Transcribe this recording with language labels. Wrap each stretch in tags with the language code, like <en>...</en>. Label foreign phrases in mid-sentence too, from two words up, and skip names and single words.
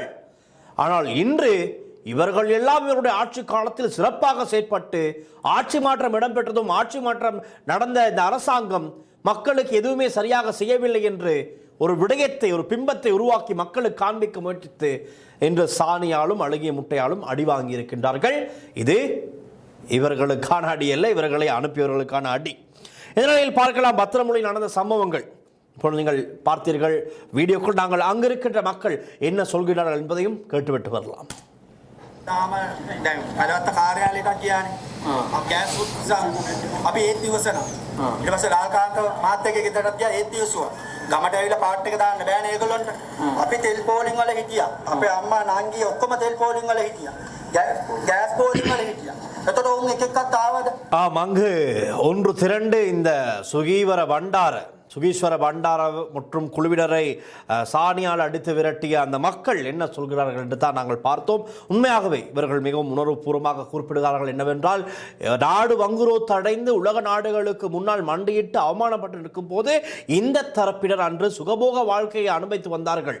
<ta>ஆனால் இன்று இவர்கள் எல்லாம் இவருடைய ஆட்சி காலத்தில் சிறப்பாக செயற்பட்டு ஆட்சி மாற்றம் இடம்பெற்றதும், ஆட்சி மாற்றம் நடந்த இந்த அரசாங்கம் மக்களுக்கு எதுவுமே சரியாக செய்யவில்லை என்று ஒரு விடயத்தை, ஒரு பிம்பத்தை உருவாக்கி மக்களுக்கு காண்பிக்க முயற்சித்து இன்று சாணியாலும் அழுகிய முட்டையாலும் அடி வாங்கி இருக்கின்றார்கள். இது இவர்களுக்கான அடி அல்ல, இவர்களை அனுப்பியவர்களுக்கான அடி. இதனால் பார்க்கலாம் பத்திரமொழியில் நடந்த சம்பவங்கள். இப்பொழுது நீங்கள் பார்த்தீர்கள் வீடியோக்குள். நாங்கள் அங்கு இருக்கின்ற மக்கள் என்ன சொல்கிறார்கள் என்பதையும் கேட்டுவிட்டு வரலாம்.</ta> <si>අලවත්ත කාර්යාලයක කියන්නේ ගෑස් උත්සාහ අපි ඒත් ඉවසනවා. ඊට පස්සේ ලාල්කාන්ත මාත් එක්ක ගෙදරට ගියා ඒත් ඉවසුවා. ගමට ඇවිල්ලා පාට් එක දාන්න බෑනේ ඒගොල්ලන්ට. අපි තෙල් පෝලිං වල හිටියා. අපේ අම්මා නංගි ඔක්කොම තෙල් පෝලිං වල හිටියා. ගෑස් පෝලිං වල හිටියා. එතකොට උන් එක එකක් ආවද?</si> <ta>அங்கு ஒன்று திரண்டு இந்த சுகீவர பண்டார சுகீஸ்வர பண்டார மற்றும் குழுவினரை சாணியால் அடித்து விரட்டிய அந்த மக்கள் என்ன சொல்கிறார்கள் என்று தான் நாங்கள் பார்த்தோம். உண்மையாகவே இவர்கள் மிகவும் உணர்வுபூர்வமாக குறிப்பிடுகிறார்கள் என்னவென்றால், நாடு வங்குரோத்து அடைந்து உலக நாடுகளுக்கு முன்னால் மண்டியிட்டு அவமானப்பட்டு இருக்கும் போது இந்த தரப்பினர் அன்று சுகபோக வாழ்க்கையை அனுபவித்து வந்தார்கள்.</ta>